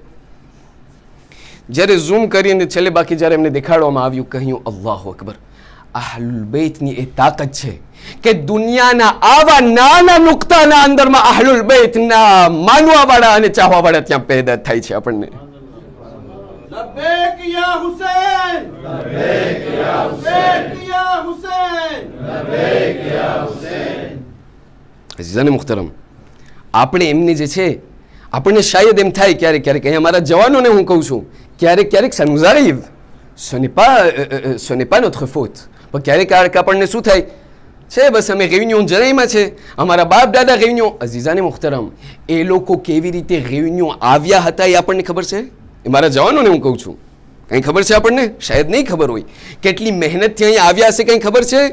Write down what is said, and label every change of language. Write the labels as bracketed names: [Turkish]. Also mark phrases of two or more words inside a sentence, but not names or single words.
[Gujarati] જ્યારે ઝૂમ કરીને છેલ્લે બાકી જ્યારે એમને દેખાડવામાં આવ્યું, કહ્યું [Arabic] الله أكبر, [Gujarati] અહલુલ બેતની એ તાકાત છે કે દુનિયાના આવા નાના નુક્તાના અંદરમાં અહલુલ બેતના માનવાવાળા અને ચાહવાવાળા ત્યાં પેદા થાય છે. આપણને [Arabic] لبيك يا حسين لبيك يا حسين لبيك يا حسين. [Urdu] عزیزانِ محترم, [Gujarati] આપણે એમને જે છે આપણને શાયદ એમ થાય ક્યારેક ક્યારેક, અહીંયા મારા જવાનોને હું કહું છું, ક્યારેક ક્યારેક [French] ça nous arrive, ce n'est pas notre faute, [Gujarati] પણ ક્યારેક આપણને શું થાય છે, બસ અમે રેયુનિયન જણાઈમાં છે, અમારા બાપ દાદા રેયુનિયન. [Urdu] عزیزانِ محترم, [Gujarati] એ લોકો કેવી રીતે રેયુનિયન આવ્યા હતા એ આપણને ખબર છે? એ મારા જવાનોને હું કહું છું, કંઈ ખબર છે આપણને? શાયદ નહીં ખબર હોય. કેટલી મહેનતથી અહીં આવ્યા હશે કંઈ ખબર છે?